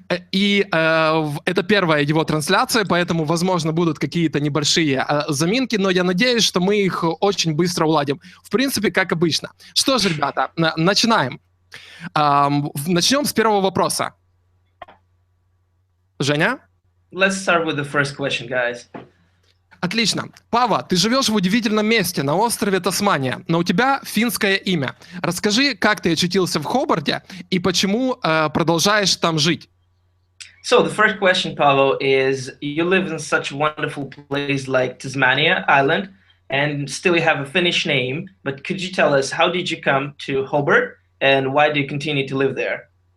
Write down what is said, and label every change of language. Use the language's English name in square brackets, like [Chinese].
[Russian] И это первая его трансляция, поэтому, возможно, будут какие-то небольшие заминки, но я надеюсь, что мы их очень быстро уладим. В принципе, как обычно. Что же, ребята, начинаем. Начнем с первого вопроса. Женя? [English] Let's start with the first question, guys. [Russian] Отлично. Пааво, ты живешь в удивительном месте, на острове Тасмания, но у тебя финское имя. Расскажи, как ты очутился в Хобарте и почему продолжаешь там жить? [English] So the first question, Paavo, is you live in such a wonderful place like Tasmania Island, and still you have a Finnish name, but could you tell us how did you come to Hobart, and why do you continue to live there?